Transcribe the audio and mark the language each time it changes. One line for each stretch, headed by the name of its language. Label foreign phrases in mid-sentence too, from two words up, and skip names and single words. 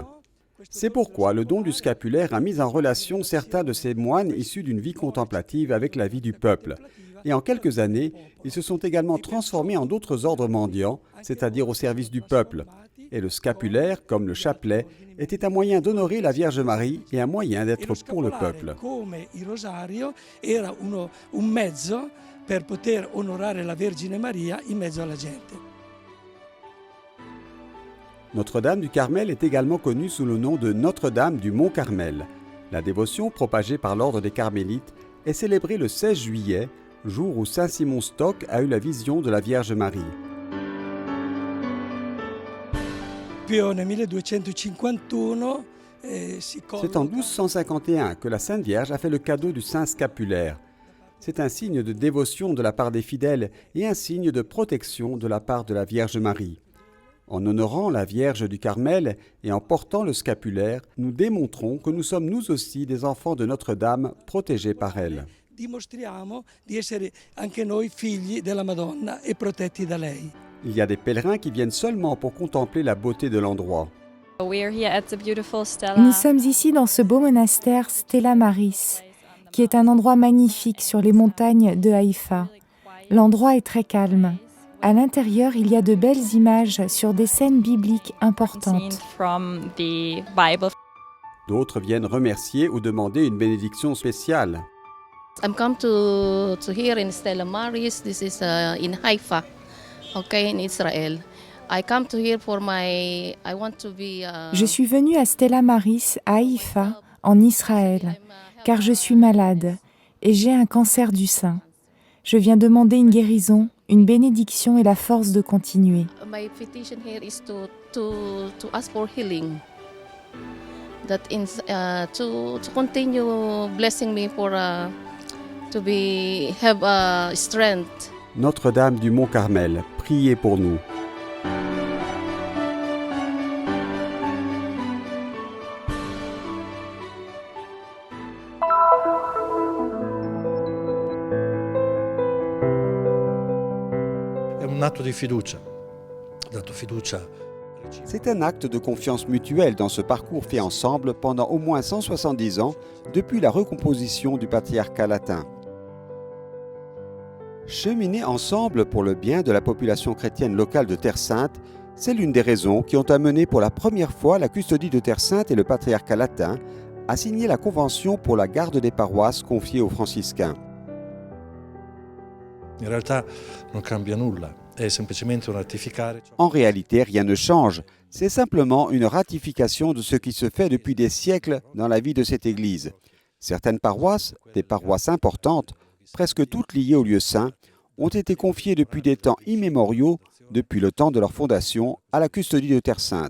French: C'est pourquoi le don du scapulaire a mis en relation certains de ces moines issus d'une vie contemplative avec la vie du peuple. Et en quelques années, ils se sont également transformés en d'autres ordres mendiants, c'est-à-dire au service du peuple. Et le scapulaire, comme le chapelet, était un moyen d'honorer la Vierge Marie et un moyen d'être pour le peuple.
Italian: Come il rosario era un mezzo per poter onorare la Vergine Maria in mezzo alla gente.
French: Notre-Dame du Carmel est également connue sous le nom de Notre-Dame du Mont Carmel. La dévotion propagée par l'ordre des Carmélites est célébrée le 16 juillet, jour où Saint Simon Stock a eu la vision de la Vierge Marie.
Italian: Puis nel 1251
French: C'est en 1251 que la Sainte Vierge a fait le cadeau du Saint Scapulaire. C'est un signe de dévotion de la part des fidèles et un signe de protection de la part de la Vierge Marie. En honorant la Vierge du Carmel et en portant le scapulaire, nous démontrons que nous sommes nous aussi des enfants de Notre-Dame protégés par elle.
Italian: dimostriamo di essere anche noi figli della Madonna e protetti da lei.
French: Il y a des pèlerins qui viennent seulement pour contempler la beauté de l'endroit. Nous sommes ici dans ce beau monastère Stella Maris, qui est un endroit magnifique sur les montagnes de Haïfa. L'endroit est très calme. À l'intérieur, il y a de belles images sur des scènes bibliques importantes. D'autres viennent remercier ou demander une bénédiction spéciale.
English: I'm come to here in Stella Maris. This is in Haifa, okay, in Israel. I come to here for my. I want to be.
French: Je suis venue à Stella Maris, à Haïfa, en Israël, car je suis malade et j'ai un cancer du sein. Je viens demander une guérison, une bénédiction et la force de continuer.
English: My petition here is to ask for healing. That in to continue blessing me for to be have strength.
French: Notre-Dame du Mont Carmel, priez pour nous.
Italian: È un atto di fiducia, dato fiducia.
French: C'est un acte de confiance mutuelle dans ce parcours fait ensemble pendant au moins 170 ans depuis la recomposition du patriarcat latin. Cheminer ensemble pour le bien de la population chrétienne locale de Terre Sainte, c'est l'une des raisons qui ont amené pour la première fois la custodie de Terre Sainte et le patriarcat latin à signer la convention pour la garde des paroisses confiée aux franciscains.
Italian: In realtà non cambia nulla, è semplicemente un ratificare.
French: En réalité, rien ne change. C'est simplement une ratification de ce qui se fait depuis des siècles dans la vie de cette Église. Certaines paroisses, des paroisses importantes, presque toutes liées au lieu saint, ont été confiées depuis des temps immémoriaux, depuis le temps de leur fondation, à la custodie de Terre Sainte.